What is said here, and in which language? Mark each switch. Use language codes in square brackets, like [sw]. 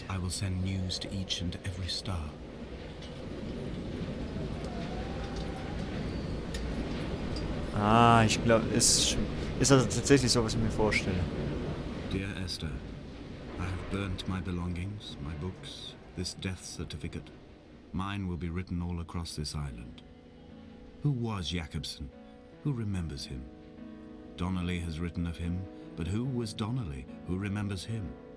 [en] I will send news to each and every star. [de] Ah, ich glaube, ist also tatsächlich so, was ich mir vorstelle. [en] Dear Esther, I have burnt my belongings, my books, this death certificate. Mine will be written all across this island. Who was Jakobsen? Who remembers him? Donnelly has written of him, but who was Donnelly? Who remembers him?